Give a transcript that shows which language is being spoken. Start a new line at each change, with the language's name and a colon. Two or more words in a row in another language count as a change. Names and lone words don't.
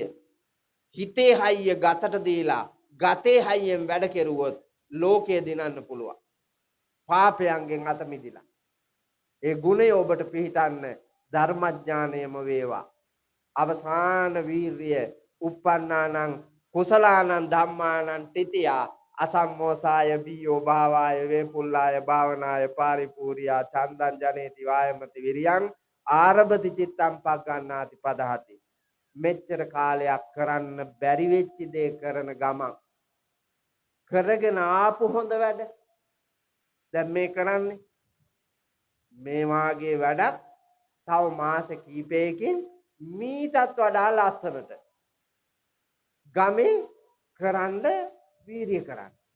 Sinhala: හිතේ හයිය ගතට දීලා ගතේ හයියෙන් වැඩ කෙරුවොත් ලෝකය දිනන්න පුළුවන්. පාපයන්ගෙන් අත මිදිලා. ඒ ගුණය ඔබට පිහිටන්න ධර්මඥානයම වේවා. අවසාන වීර්ය
Pali: uppannānaṁ කුසලානං ධම්මානං තිතියා අසම්මෝසාය බියෝ භාවාය වේපුල්ලාය භාවනාය පාරිපූර්යා චන්දං ජනේති වායමති විරියං ආරභති චිත්තං පග්ගණ්ණාති පදහති.
Sinhala: මෙච්චර කාලයක් කරන්න බැරි වෙච්ච දේ කරන ගමන් කරගෙන ආපු හොඳ වැඩ දැන් මේ කරන්නේ මේ වාගේ වැඩක් තව මාස කීපයකින් මීටත් වඩා ලස්සනට ගමේ කරන්න වීරිය කරන්න.